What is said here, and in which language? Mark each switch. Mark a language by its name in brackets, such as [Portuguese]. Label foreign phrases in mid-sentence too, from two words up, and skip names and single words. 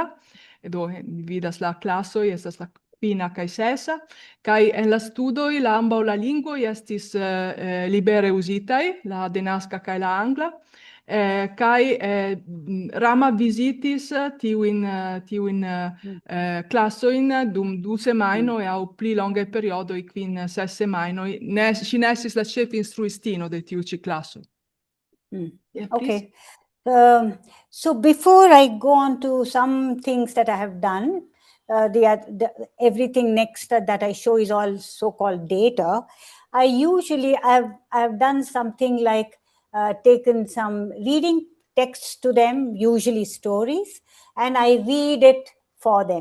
[Esperanto] Do vidas la klasoj, estas la kvina kaj sesa, kaj en la studoj la ambaŭ la lingvoj estis libere uzitaj, la denaska kaj la angla. Kaj Rama visitis tiujn klasojn dum 2 semajnoj aŭ pli longaj periodoj, 5-6 semajnoj. Ŝi ne estis la ĉefinstruistino de tiu ĉi klaso. [English] Okay. So before I go on to some things that I have done, everything next that I show is all so-called data. I've done something like taken some reading texts to them, usually stories, and I read it for them.